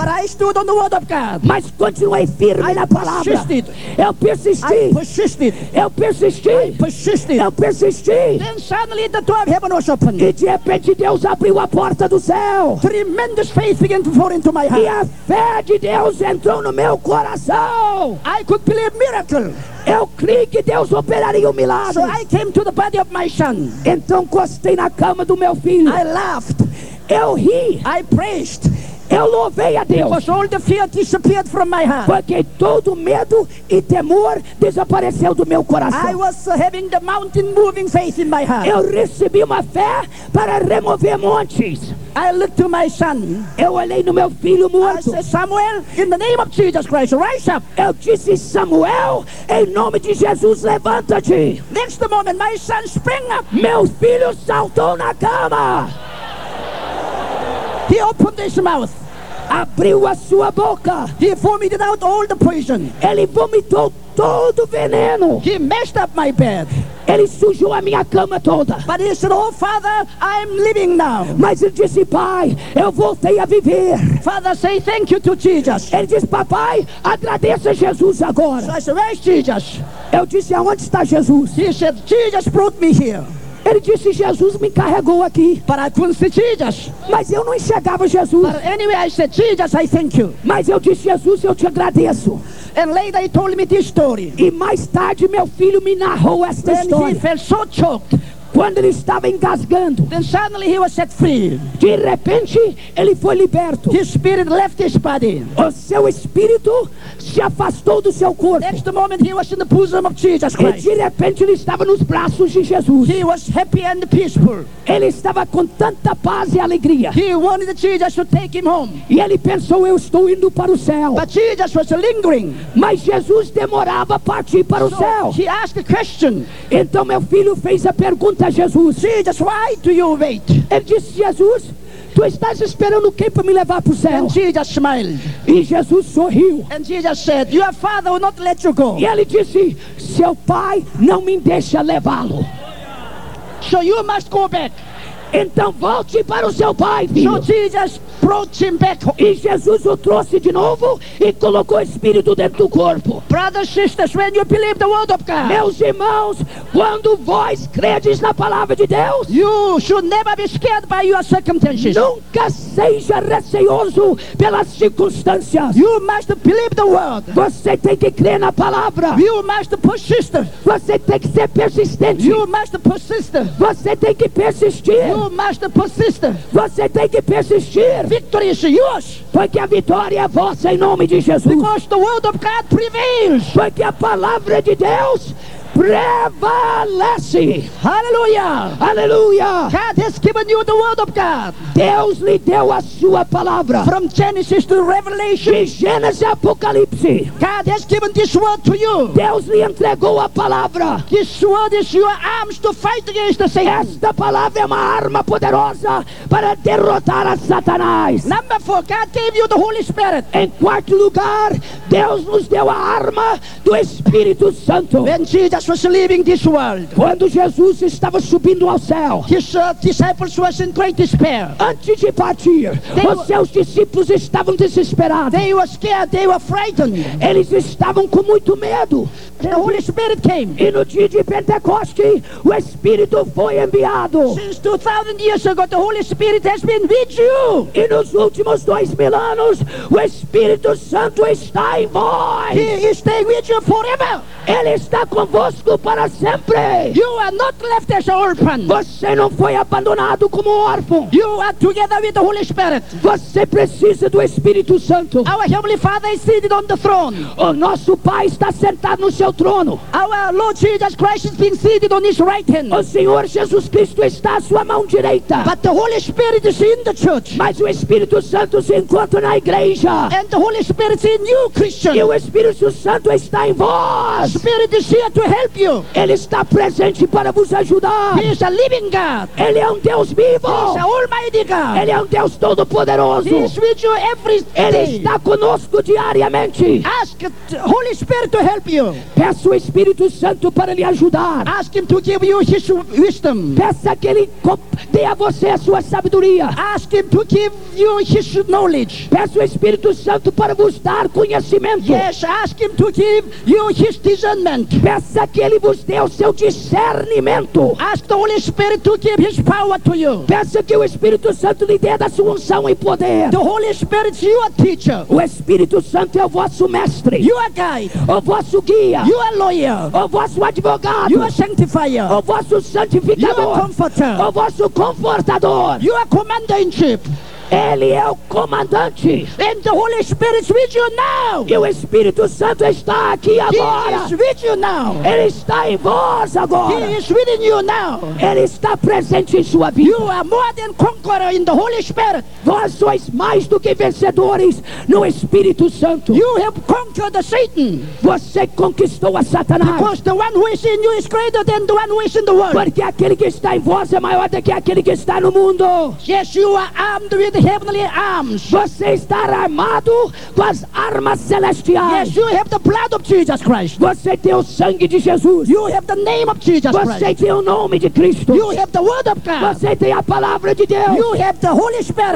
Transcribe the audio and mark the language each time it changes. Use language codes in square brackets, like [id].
[en] But I stood on the word of God. [pt] Mas continuei firme na palavra. [en] Persisted. [pt] Eu persisti. [en] I persisted. [pt] Eu persisti. [en] I persisted. [pt] Eu persisti. [en] Then suddenly the door of heaven was opened. [pt] E de repente Deus abriu a porta do céu. [en] Tremendous faith began to pour into my heart. [pt] E a fé de Deus entrou no meu coração. [en] I could believe miracles. [pt] Eu creio que Deus operaria um milagre. [en] So I came to the body of my son. [pt] Então encostei na cama do meu filho. [en] I laughed. [pt] Eu ri. [en] I praised. [pt] Eu louvei a Deus. [en] Because all the fear disappeared from my heart. [pt] Porque todo medo e temor desapareceu do meu coração. [en] I was having the mountain moving faith in my heart. [pt] Eu recebi uma fé para remover montes. [en] I looked to my son. [pt] Eu olhei no meu filho morto. [en] I said, Samuel, in the name of Jesus Christ, rise up. [pt] Eu disse, Samuel, em nome de Jesus, levanta-te. [en] Next moment, my son sprang up. [pt] Meu filho saltou na cama. [en] He opened his mouth. [pt] Abriu a sua boca. [en] He vomited out all the poison. [pt] Ele vomitou todo o veneno. [en] He messed up my bed. [pt] Ele sujou a minha cama toda. [en] But he said, oh, Father, I'm living now. [pt] Mas ele disse, Pai, eu voltei a viver. [en] Father, say thank you to Jesus. [pt] Ele disse, Papai, agradeça a Jesus agora. [en] So I said, where's Jesus? [pt] Eu disse, aonde está Jesus? [en] He said, Jesus brought me here. [pt] Ele disse, Jesus me carregou aqui. [en] But I couldn't see Jesus. [pt] Mas eu não enxergava Jesus. [en] But anyway, I said, Jesus, I thank you. [pt] Mas eu disse, Jesus, eu te agradeço. [en] And later he told me this story. [pt] E mais tarde meu filho me narrou esta [en] then [pt] história. [en] He felt so choked. [pt] Quando ele estava engasgando. [en] Then suddenly he was set free. [pt] De repente ele foi liberto. [en] His spirit left his body. [pt] O seu espírito se afastou do seu corpo. [en] Next moment he was in the bosom of Jesus Christ. [pt] E de repente ele estava nos braços de Jesus. [en] He was happy and peaceful. [pt] Ele estava com tanta paz e alegria. [en] He wanted Jesus to take him home. [pt] E ele pensou, eu estou indo para o céu. [en] But Jesus was lingering. [pt] Mas Jesus demorava para partir para [en] so [pt] o céu. [en] He asked a question. [pt] Então meu filho fez a pergunta a Jesus. [en] Jesus, why do you wait? [pt] Ele disse, Jesus, tu estás esperando quem para me levar para o céu? [en] And Jesus smiled. [pt] E Jesus sorriu. [en] And Jesus said, your father will not let you go. [pt] E ele disse, seu pai não me deixa levá-lo. [en] So you must go back. [pt] Então volte para o seu pai, filho. [en] So Jesus brought him back. [pt] E Jesus o trouxe de novo e colocou o espírito dentro do corpo. [en] Brothers, sisters, when you believe the word of God. [pt] Meus irmãos, quando vós credes na palavra de Deus, [en] you should never be scared by your circumstances. [pt] Nunca seja receoso pelas circunstâncias. [en] You must believe the word. [pt] Você tem que crer na palavra. [en] You must persist. [pt] Você tem que ser persistente. [en] You must persist. [pt] Você tem que persistir. [en] You must persist. [pt] Você tem que persistir. [en] Victory is yours. [pt] Porque a vitória é vossa em nome de Jesus. [en] Because the word of God prevails. [pt] Porque a palavra de Deus prevalece. [en] Hallelujah. [pt] Hallelujah. [en] God has given you the word of God. [pt] Deus lhe deu a sua palavra. [en] From Genesis to Revelation. [pt] De Gênesis a Apocalipse. [en] God has given this word to you. [pt] Deus lhe entregou a palavra. [en] This word is your arms to fight against the Satan. [pt] Esta palavra é uma arma poderosa para derrotar a Satanás. [en] Number 4, God gave you the Holy Spirit. [pt] Em quarto lugar, Deus nos deu a arma do Espírito Santo. [en] When Jesus was leaving this world. [pt] Quando Jesus estava subindo ao céu, [en] his disciples were in great despair. [pt] Antes de partir, os seus discípulos estavam desesperados. [en] They were scared, they were frightened. [pt] Eles estavam com muito medo. [en] The Holy Spirit came. [pt] E no dia de Pentecoste, o Espírito foi enviado. [en] Since 2,000 years ago, the Holy Spirit has been with you. [pt] E nos últimos 2,000 anos, o Espírito Santo está em vós. [en] He is staying with you forever. [pt] Ele está convosco para sempre. [en] You are not left as orphan. [pt] Você não foi abandonado como órfão. [en] You are together with the Holy Spirit. [pt] Você precisa do Espírito Santo. [en] Our Heavenly Father is seated on the throne. [pt] O nosso Pai está sentado no seu trono. [en] Our Lord Jesus Christ has been seated on his right hand. [pt] O Senhor Jesus Cristo está à sua mão direita. [en] But the Holy Spirit is in the church. [pt] Mas o Espírito Santo se encontra na igreja. [en] And the Holy Spirit is in you, Christian. [pt] E o Espírito Santo está em vós. [en] The Spirit is here to help you. [pt] Ele está presente para vos ajudar. [en] He is a living God. [pt] Ele é Deus vivo. [en] He is Almighty God. [pt] Ele é Deus todo poderoso. [en] He is with you every day. [pt] Ele está conosco diariamente. [en] Ask the Holy Spirit to help you. [pt] Peça o Espírito Santo para lhe ajudar. [en] Ask him to give you his wisdom. [pt] Peça que ele dê a você a sua sabedoria. [en] Ask him to give you his knowledge. [pt] Peça o Espírito Santo para vos dar conhecimento. [en] Yes, ask him to give you his discernment. [pt] Peça que ele vos dê o seu discernimento. [en] Ask the Holy Spirit to give his power to you. [pt] Peça que o Espírito Santo lhe dê da sua unção e poder. [en] The Holy Spirit is your teacher. [pt] O Espírito Santo é o vosso mestre. [en] You are guide. [pt] O vosso guia. [en] You are lawyer. [pt] O vosso advogado. [en] You are sanctifier. [pt] O vosso santificador. [en] You are comforter. [pt] O vosso confortador. [en] You are commander in chief. [pt] Ele é o comandante. [en] And the Holy Spirit is with you now. [pt] E o Espírito Santo está aqui agora. [en] He is with you now. [pt] Ele está em vós agora. [en] He is within you now. [pt] Ele está presente em sua vida. [en] You are more than conqueror in the Holy Spirit. [pt] Vós sois mais do que vencedores no Espírito Santo. [en] You have conquered Satan. [pt] Você conquistou a Satanás. [en] Because the one who is in you is greater than the one who is in the world. [pt] Porque aquele que está em vós é maior do que aquele que está no mundo. [en] Yes, you are armed with the heavenly arms. [pt] Você está armado com as armas celestiais. [en] Yes, you have the blood of Jesus Christ. [pt] Você tem o sangue de Jesus. [en] You have the name of Jesus Christ. [pt] Você tem o nome de Cristo. [en] You have the word of God. [pt] Você tem a palavra de Deus. [en] You have the Holy Spirit.